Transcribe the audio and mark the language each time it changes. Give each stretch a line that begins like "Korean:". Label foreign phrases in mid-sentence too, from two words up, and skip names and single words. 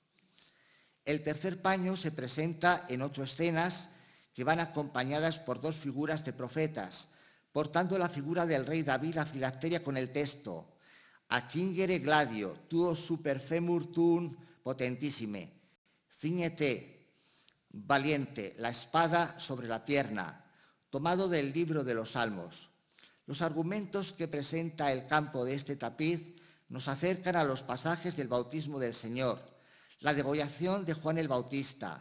Spanish: El tercer paño se presenta en 8 escenas que van acompañadas por 2 figuras de profetas, portando la figura del rey David la filacteria con el texto
Latin: «Accingere gladio, tuo super femur tuum potentissime,
Spanish: cíñete, valiente, la espada sobre la pierna», tomado del libro de los Salmos. Los argumentos que presenta el campo de este tapiz nos acercan a los pasajes del bautismo del Señor, la degollación de Juan el Bautista.